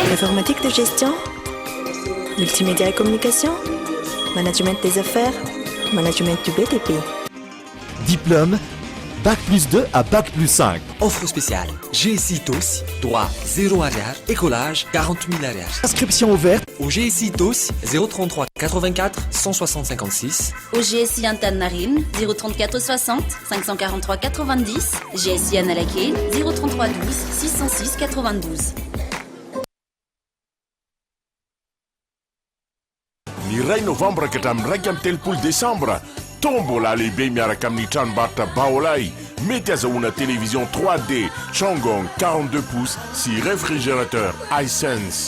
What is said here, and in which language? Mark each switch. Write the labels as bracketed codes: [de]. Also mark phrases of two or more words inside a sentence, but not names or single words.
[fr] informatique de gestion, multimédia et communication, management des affaires, management du BTP. Diplôme Bac plus 2 à Bac plus 5. Offre spéciale. GSI TOS, droit 0 arrière, écolage 40 000 arrière. Inscription ouverte au GSI TOS 033 84 160 56. Au GSI Antananarivo 034 60 543 90. GSI Analakely 033 12 606 92. [mg] Ny ray novembre ka hatramin'ny 1 amin'ny telopolo décembre tombola lehibe miaraka amin'ny tranombarotra Baolay mety azahoana télévision 3D Chongong 42 pouces sy réfrigérateur Hisense.